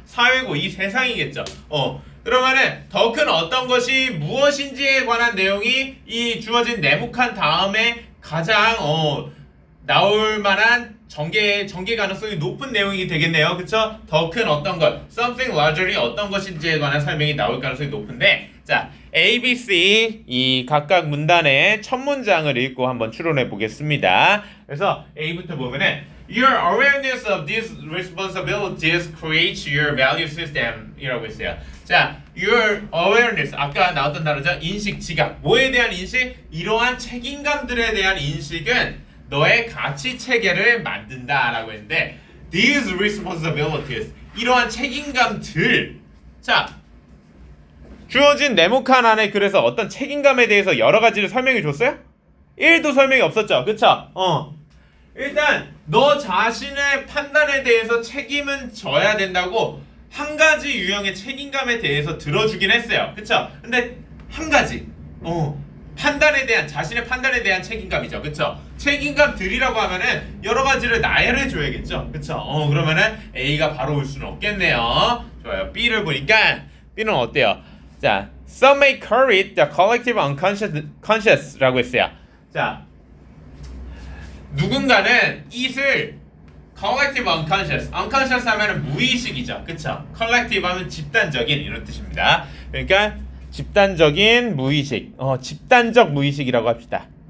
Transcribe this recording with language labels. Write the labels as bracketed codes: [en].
[ko] 사회고 이 세상이겠죠. 그러면은 더 큰 어떤 것이 무엇인지에 관한 내용이 이 주어진 네모칸 다음에 가장 나올 만한 전개 가능성이 높은 내용이 되겠네요. 그쵸? 더 큰 어떤 것, something larger이 어떤 것인지에 관한 설명이 나올 가능성이 높은데, 자, A, B, C 이 각각 문단의 첫 문장을 읽고 한번 추론해 보겠습니다. 그래서 A부터 보면은 [en] Your awareness of these responsibilities creates your value system [ko] 이라고 했어요. 자, your awareness 아까 나왔던 단어죠. 인식, 지각. 뭐에 대한 인식? 이러한 책임감들에 대한 인식은 너의 가치 체계를 만든다라고 했는데 [en] these responsibilities [ko] 이러한 책임감들 자 주어진 네모칸 안에 그래서 어떤 책임감에 대해서 여러 가지를 설명해 줬어요? 1도 설명이 없었죠. 그쵸? 일단 너 자신의 판단에 대해서 책임은 져야 된다고 한 가지 유형의 책임감에 대해서 들어주긴 했어요. 그쵸? 근데 한 가지 판단에 대한 자신의 판단에 대한 책임감이죠. 그쵸? 책임감들이라고 하면은 여러 가지를 나열해 줘야겠죠. 그쵸? 그러면은 A가 바로 올 수는 없겠네요. 좋아요. B를 보니까 B는 어때요? [en] 자, some may call it the collective unconscious라고 했어요. [ko] 자, 누군가는 it을 collective unconscious 하면은 무의식이죠. 그쵸? collective 하면 집단적인 이런 뜻입니다. 그러니까 집단적인 무의식, 집단적 무의식이라고 합시다.